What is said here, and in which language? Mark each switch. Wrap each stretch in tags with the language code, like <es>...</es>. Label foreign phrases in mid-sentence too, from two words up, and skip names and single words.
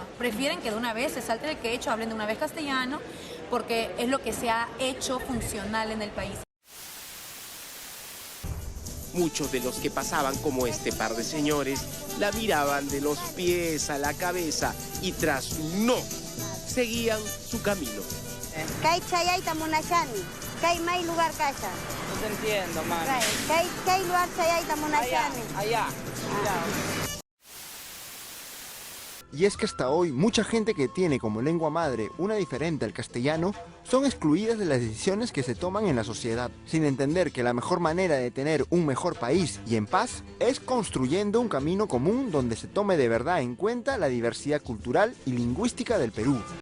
<es>Prefieren que de una vez se salten el quechua, hablen de una vez castellano, porque es lo que se ha hecho funcional en el país. Muchos de los que pasaban como este par de señores la miraban de los pies a la cabeza y tras un no, seguían su camino.</es> <qu>Kay chayayta munashani, kay may lugar kasha.</qu> <es>No te entiendo, mami.</es> <qu>Kay lugar chayayta munashani.</qu> <es>Allá. Y es que hasta hoy mucha gente que tiene como lengua madre una diferente al castellano son excluidas de las decisiones que se toman en la sociedad, sin entender que la mejor manera de tener un mejor país y en paz es construyendo un camino común donde se tome de verdad en cuenta la diversidad cultural y lingüística del Perú.</es>